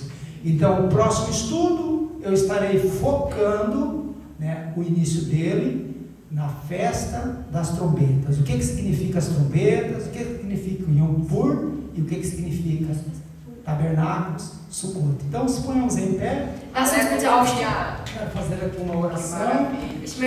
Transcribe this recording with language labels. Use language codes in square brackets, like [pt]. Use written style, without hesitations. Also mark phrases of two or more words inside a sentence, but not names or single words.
[pt] Então, o próximo estudo eu estarei focando, né, o início dele na festa das trombetas. O que significa as trombetas? O que significa o Yom Kippur? E o que significa tabernáculos, Sukkot. Então, se ponhamos em pé, [de] Lass uns bitte aufstehen. [pt] quero fazer aqui uma oração. [de] Ich